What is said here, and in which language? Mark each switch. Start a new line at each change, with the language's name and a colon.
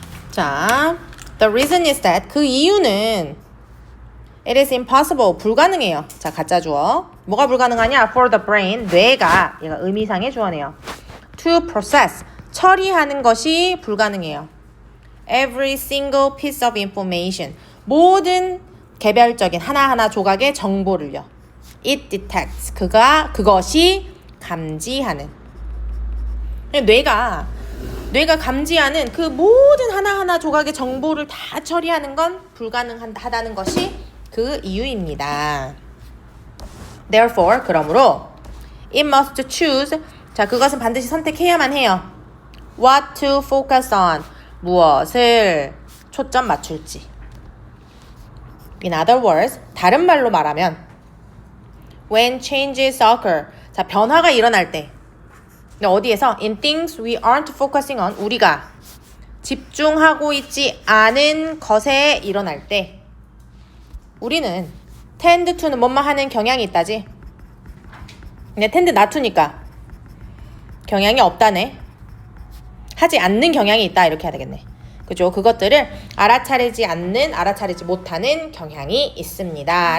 English: 자, the reason is that
Korean: 그 이유는
English: it is impossible
Korean: 불가능해요. 자, 가짜 주어. 뭐가 불가능하냐?
English: For the brain
Korean: 뇌가 얘가 의미상의 주어네요.
English: To process
Korean: 처리하는 것이 불가능해요.
English: Every single piece of information
Korean: 모든 개별적인 하나하나 조각의 정보를요.
English: It detects
Korean: 그것이 감지하는. 뇌가 감지하는 그 모든 하나하나 조각의 정보를 다 처리하는 건 불가능하다는 것이 그 이유입니다.
English: Therefore,
Korean: 그러므로
English: it must choose.
Korean: 자, 그것은 반드시 선택해야만 해요.
English: What to focus on.
Korean: 무엇을 초점 맞출지.
English: In other words,
Korean: 다른 말로 말하면
English: when changes occur.
Korean: 자, 변화가 일어날 때. 근데 어디에서?
English: In things we aren't focusing on.
Korean: 우리가 집중하고 있지 않은 것에 일어날 때 우리는
English: tend to
Korean: 는 뭐만 하는 경향이 있다지. 근데
English: tend not to
Korean: 니까 경향이 없다네. 하지 않는 경향이 있다 이렇게 해야 되겠네. 그죠? 그것들을 알아차리지 못하는 경향이 있습니다.